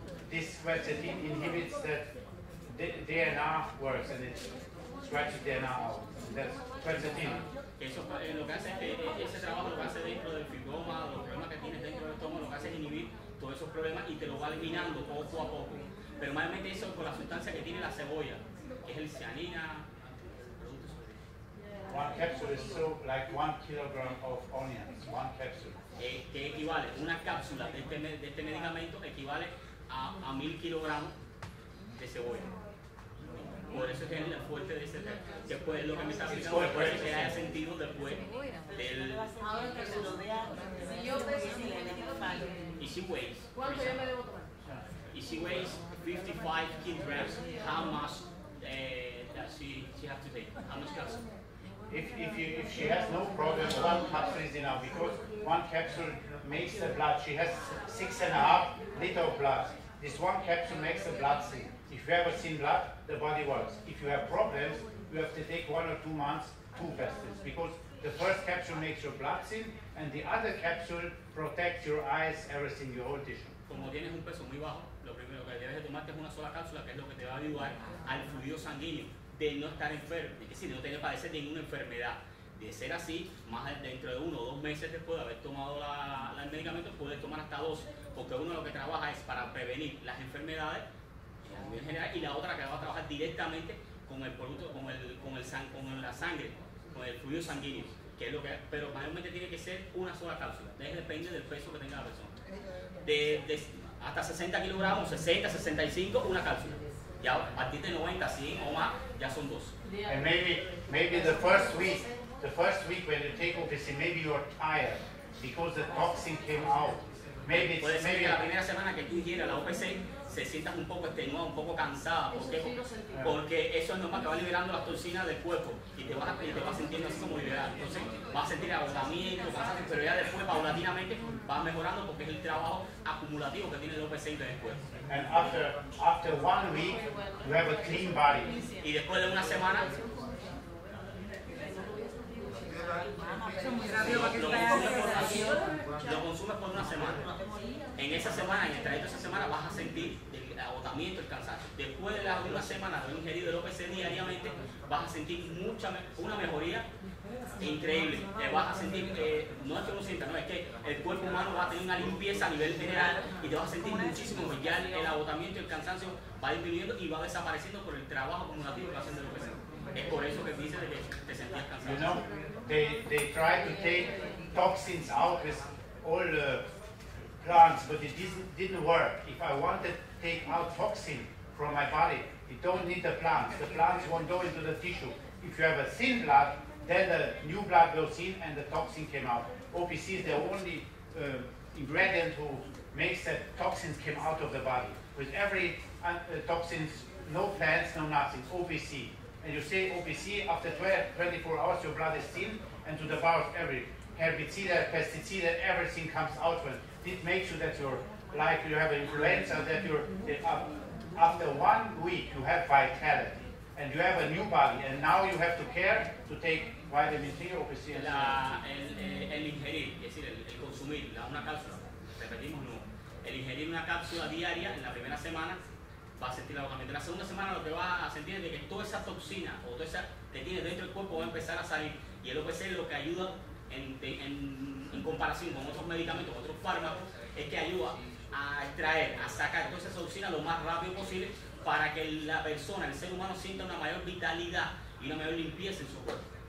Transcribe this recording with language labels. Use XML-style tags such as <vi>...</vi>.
<en>This quercetin inhibits that DNA works and it scratches DNA out. That's quercetin.</en> <es>Eso lo que hace es que ese trabajo lo que hace dentro del fibroma, los problemas que tienes dentro del estómago, lo que hace es inhibir todos esos problemas y te lo va eliminando poco a poco. Pero normalmente eso es por la sustancia que tiene la cebolla, que es el cianina. 1 capsule is so like 1 kilogram of onions. 1 capsule. Que equivale, una cápsula de este medicamento equivale a 1000 kilogramos de cebolla. Por eso es que es el fuerte de ese tema. Después lo que me está explicando, después de que haya sentido después del... ahora que se lo vea, Si yo peso Y</es> <en>she weighs,</en> <es>¿cuánto yo me debo tomar?</es> <en>if she weighs 55 kilograms, how much does she have to take? How much capsule? If she has no problem, 1 capsule is enough because 1 capsule makes the blood. She has 6.5 liters of blood. This one capsule makes the blood thin. If you have a thin blood, the body works. If you have problems, you have to take 1 or 2 months, 2 pastils, because the first capsule makes your blood thin, and the other capsule protects your eyes, everything, your whole tissue.</en> <es>Como tienes un peso muy bajo, lo primero que debes de tomarte es una sola cápsula, que es lo que te va a ayudar al fluido sanguíneo, de no estar enfermo, es decir, de no tener padecer ninguna enfermedad. De ser así, más dentro de 1 o 2 meses después de haber tomado el medicamento, puedes tomar hasta 12, porque uno lo que trabaja es para prevenir las enfermedades a nivel general, y la otra que va a trabajar directamente con el producto, con la sangre, con el fluido sanguíneo, que es lo que, pero mayormente tiene que ser una sola cápsula. Depende del peso que tenga la persona. Hasta 60 kilogramos, 60, 65, una cápsula. Ya a partir de 90, 100 o más, ya son 2.</es> <en>And maybe the first week when you take OPC, maybe you're tired because the toxin came out. Maybe</en> <es>Puede</es> <en>it's</en> <es>ser que</es> <en>maybe</en> <es>la primera semana que tú ingieras la OPC se sientas un poco extenuada, un poco cansada. ¿Por qué? Porque eso es normal, que va liberando las toxinas del cuerpo y te vas sintiendo así como liberado. Entonces vas a sentir agotamiento, pero ya después paulatinamente vas mejorando, porque es el trabajo acumulativo que tiene el OPC en el cuerpo.</es> <en>and after 1 week you have a clean body.</en> <es>Y después de una semana lo consumes por una semana. En esa semana, en el trayecto de esa semana, vas a sentir el agotamiento, el cansancio. Después de una semana de haber ingerido el OPC diariamente, vas a sentir una mejoría increíble. Vas a sentir, no es que uno sienta, no, es que el cuerpo humano va a tener una limpieza a nivel general y te vas a sentir muchísimo mejor. Ya el agotamiento y el cansancio va disminuyendo y va desapareciendo por el trabajo acumulativo que hacen del OPC. Es por eso que dices de que te sentías cansado.</es> <en>You know, they try to take toxins out with all plants, but it didn't work. If I wanted to take out toxin from my body, you don't need the plants. The plants won't go into the tissue. If you have a thin blood, then the new blood goes in and the toxin came out. OPC is the only ingredient who makes that toxins come out of the body. With every toxins, no plants, no nothing, OPC. And you say OPC, after 24 hours your blood is thin, and to the bowels every herbicide, pesticide, everything comes out. Well, it makes you that you're like you have influenza, that after 1 week you have vitality, and you have a new body, and now you have to care to take vitamin C, OPC, and</en> <es>El ingerir, es decir, el consumir una cápsula, repetimos no, el ingerir una cápsula diaria en la primera semana va a sentir el agotamiento. En la segunda semana lo que vas a sentir es de que toda esa toxina o toda esa que tienes dentro del cuerpo va a empezar a salir, y el OPC lo que ayuda en comparación con otros medicamentos, con otros fármacos, es que ayuda a extraer, a sacar toda esa toxina lo más rápido posible para que la persona, el ser humano, sienta una mayor vitalidad y una mayor limpieza en su cuerpo.</es>